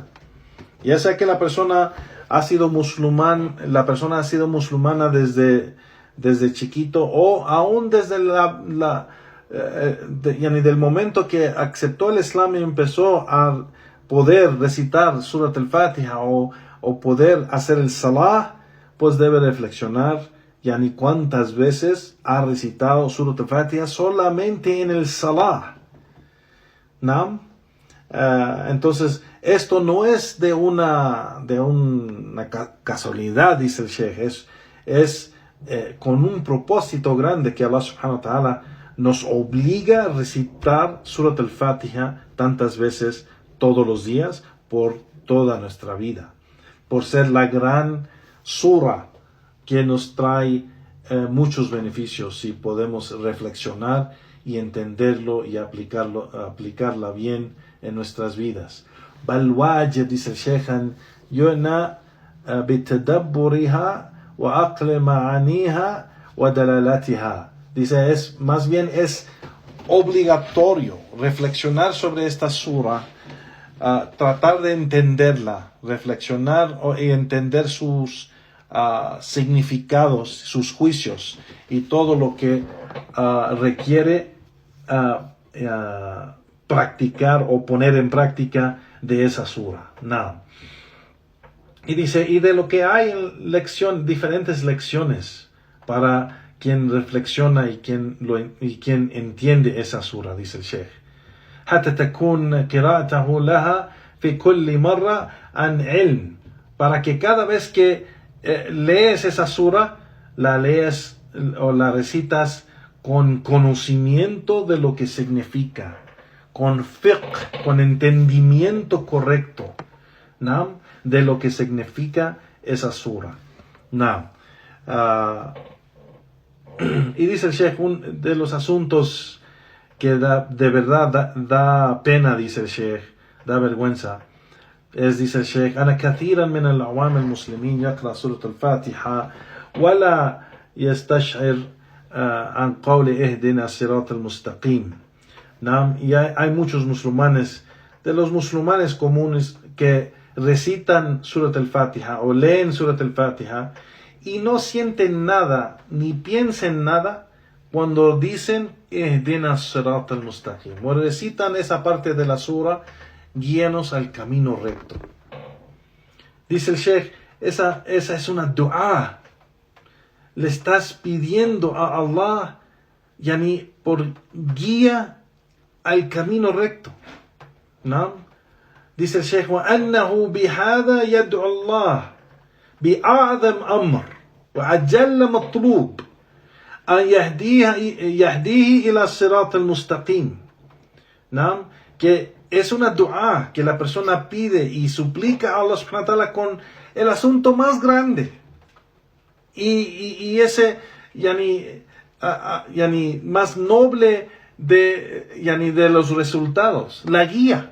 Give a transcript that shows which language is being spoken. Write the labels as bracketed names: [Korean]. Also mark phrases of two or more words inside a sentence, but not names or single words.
[Spanish] Ya sea que la persona ha sido musulmana desde chiquito, o aún desde del momento que aceptó el Islam y empezó a poder recitar Surat al-Fatiha o poder hacer el Salah, pues debe reflexionar cuántas veces ha recitado Surat al-Fatiha solamente en el Salah. ¿No? Entonces, esto no es de una casualidad, dice el Sheikh, es con un propósito grande que Allah [Arabic] سبحانه وتعالى [Spanish] nos obliga a recitar Surat al-Fatiha tantas veces todos los días por toda nuestra vida, por ser la gran sura que nos trae muchos beneficios si podemos reflexionar y entenderlo y aplicarla bien en nuestras vidas. [Arabic] بل واجب, [Spanish] dice el Sheikh, [Arabic] يعنى بتدبرها وعقل معانيها ودلالاتها. [Spanish] Dice, más bien es obligatorio reflexionar sobre esta sura, tratar de entenderla, reflexionar y entender sus significados, sus juicios y todo lo que requiere practicar o poner en práctica de esa sura. No. Y dice, y de lo que hay diferentes lecciones para quien reflexiona y quien entiende esa sura, dice el Sheikh. [Arabic] حتى تكون قراءته لها في كل مرة عن علم, [Spanish] para que cada vez que lees esa sura, la lees o la recitas con conocimiento de lo que significa, con fiqh, con entendimiento correcto, ¿no?, de lo que significa esa sura. ¿No? Y dice el Sheikh, de los asuntos que de verdad da pena, dice el Sheikh, da vergüenza, dice el Sheikh, [Arabic] أنا كثيرا من العوام المسلمين يقرأ سورة الفاتحة ولا يستشعر عن قول اهدنا الصراط المستقيم. [Spanish] Y hay muchos musulmanes, de los musulmanes comunes, que recitan Surat al-Fatiha o leen Surat al-Fatiha y no sienten nada ni piensen nada cuando dicen [Arabic] اهدنا الصراط المستقيم, [Spanish] o recitan esa parte de la sura, guíanos al camino recto. Dice el Sheikh, esa es una dua. Le estás pidiendo a Allah por guía al camino recto. ¿No? Dice el Sheikh, [Arabic] وأنه بهذا يدعو الله بأعظم أمر وأجل مطلوب أن يهديه إلى الصراط المستقيم. [Spanish] ¿No? Que es una dua que la persona pide y suplica a Allah [Arabic] سبحانه وتعالى [Spanish] con el asunto más grande y ese más noble de los resultados, la guía.